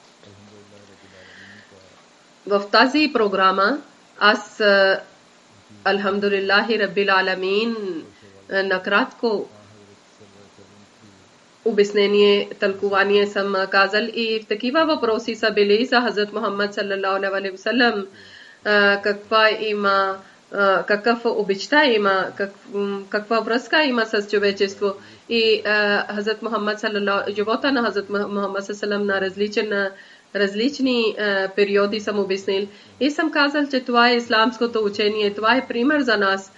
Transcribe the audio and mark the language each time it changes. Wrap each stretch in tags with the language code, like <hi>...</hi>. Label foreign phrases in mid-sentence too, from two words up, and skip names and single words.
<bg>В тази програма аз</bg> <ar>الحمد لله رب العالمين</ar> <bg>накратко обяснение, тълкувание съм казал и в такива въпроси са били за Хазрат Мухаммад</bg> <ar>صلى الله عليه وسلم,</ar> <bg>какъв обичта има, каква връзка има с човечество и Хазрат Мухаммад саллаллаху, живота на Хазрат Мухаммад саллаллаху на различни периоди съм обяснил и съм казал, че това е исламското учение, това е пример за нас.</bg>